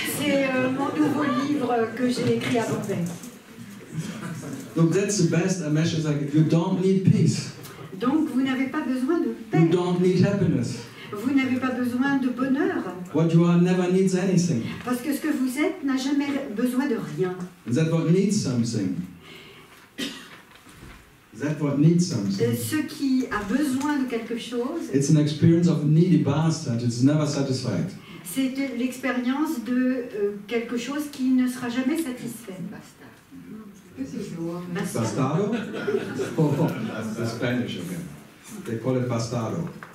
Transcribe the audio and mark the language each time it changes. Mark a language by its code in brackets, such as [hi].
[fr] C'est mon nouveau livre que j'ai écrit à Bombay. [en] Look, that's the best message I give. You don't need peace. [fr] Donc vous n'avez pas besoin de [en] You [fr] paix. [en] don't need happiness. [fr] Vous n'avez pas besoin de bonheur. [en] What you are never needs anything. [fr] Parce que ce que vous êtes n'a jamais besoin de rien. [en] And that what needs something. That what needs something. [fr] Ce qui a besoin de quelque chose, [en] It's an experience of a needy bastard. It's never satisfied. [fr] c'est l'expérience de quelque chose qui ne sera jamais satisfait. [en] This is the one. Bastardo? Oh, that's the Spanish again. They call it bastardo.